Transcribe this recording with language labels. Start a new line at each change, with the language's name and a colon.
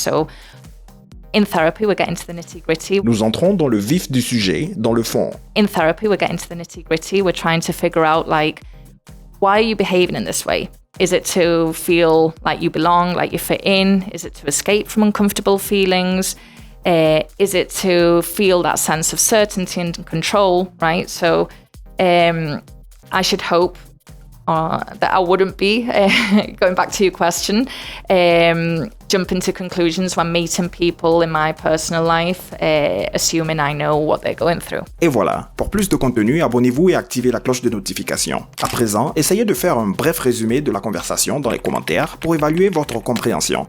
English: So in therapy, we're getting to the nitty-gritty.
French: Nous entrons dans le vif du sujet, dans le fond.
English: In therapy, we're getting to the nitty-gritty. We're trying to figure out, why are you behaving in this way? Is it to feel like you belong, like you fit in? Is it to escape from uncomfortable feelings? Is it to feel that sense of certainty and control, right? So I should hope that I wouldn't be, going back to your question, jumping to conclusions when meeting people in my personal life, assuming I know what they're going through.
French: Et voilà, pour plus de contenu, abonnez-vous et activez la cloche de notification. À présent, essayez de faire un bref résumé de la conversation dans les commentaires pour évaluer votre compréhension.